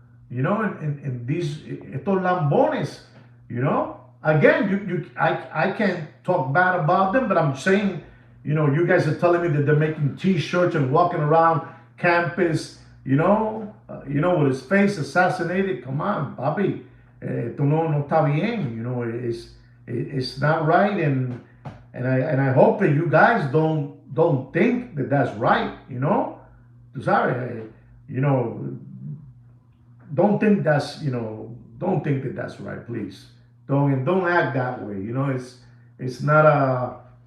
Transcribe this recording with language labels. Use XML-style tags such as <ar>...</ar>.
<en>You know, and these,</en> <es>estos lambones,</es> <en>you know. Again, I can't talk bad about them, but I'm saying, you know, you guys are telling me that they're making T-shirts and walking around campus, with his face assassinated. Come on,</en> <es>papi, esto no está bien.</es> <en>You know, it's not right, and I hope that you guys don't think that that's right. You know, sorry, you know, don't think that that's right, please. Don't act that way. You know, it's not a.</en>